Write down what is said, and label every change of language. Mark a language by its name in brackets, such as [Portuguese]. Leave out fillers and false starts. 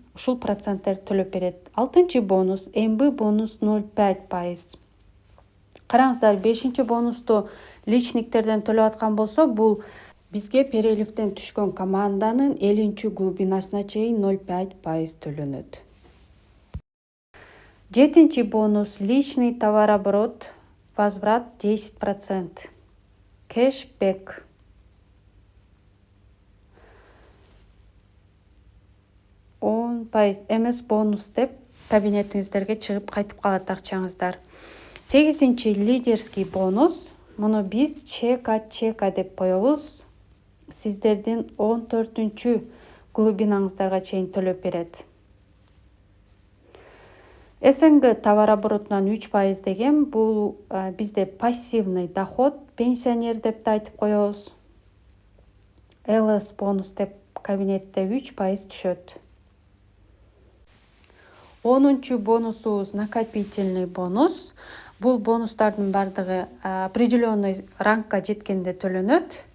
[Kyrgyz] ушул проценттер төлөп берет. 6 бонус МБ бонус 0,5%. Караңыздар, 5 бонусту личниктерден төлөп аткан болсо, бул бизге переливден түшкөн команданын 50-глубинасына чейин 0,5% төлөнөт. [Russian] 7 бонус личный товарооборот, возврат 10%. Кэшбэк. [Kyrgyz] МС бонус деп кабинетиңиздерге чыгып кайтып калат акчаңыздар. 8 лидерский бонус. Муну биз чека деп коебуз. Сиздердин 14 глубинаңыздарга чейин төлөп берет. СНГ товарооборотунан 3% деген бул бизде пассивный доход, пенсионер деп айтып коебуз. ЛС бонус деп кабинетте 3% түшөт. 10 бонусубуз накопительный бонус. Бул бонустардын бардыгы определенный рангка жеткенде төлөнөт.